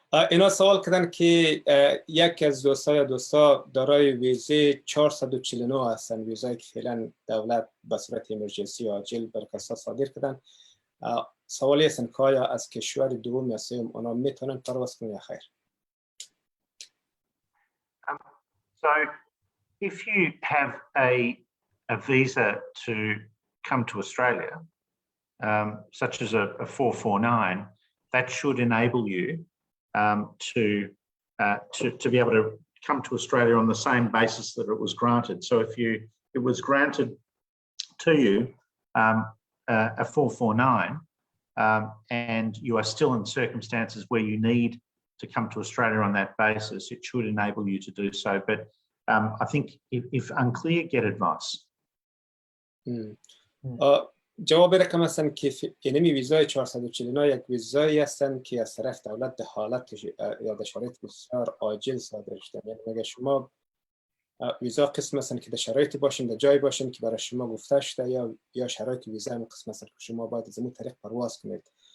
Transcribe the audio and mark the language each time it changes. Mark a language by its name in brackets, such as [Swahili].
[Persian] اینا سوال کردن که یکی از دوستا دارای ویزه 449 هستن، ویزایی که فعلا دولت به صورت امرجنسی عاجل بر کسا صادر کردن. سوالی هستن که آیا از کشور دوم یا سوم اونا میتونن پرواز کنن یا خیر؟ [English] So if you have a visa to come to Australia, such as a 449, that should enable you to be able to come to Australia on the same basis that it was granted. So if it was granted to you a 449 and you are still in circumstances where you need to come to Australia on that basis, it should enable you to do so. But I think if unclear, get advice. [Persian] جواب رقم هستن که اینمی ویزای 449 یک ویزایی هستن که از طرف دولت به حالت یا به شرایط بسیار عاجل صادر شدن. یعنی اگه شما ویزا قسم هستن که در شرایط باشین، در جای باشین که برای شما گفته شده، یا شرایط ویزا هم قسم هستن که شما باید از اون طریق پرواز کنید.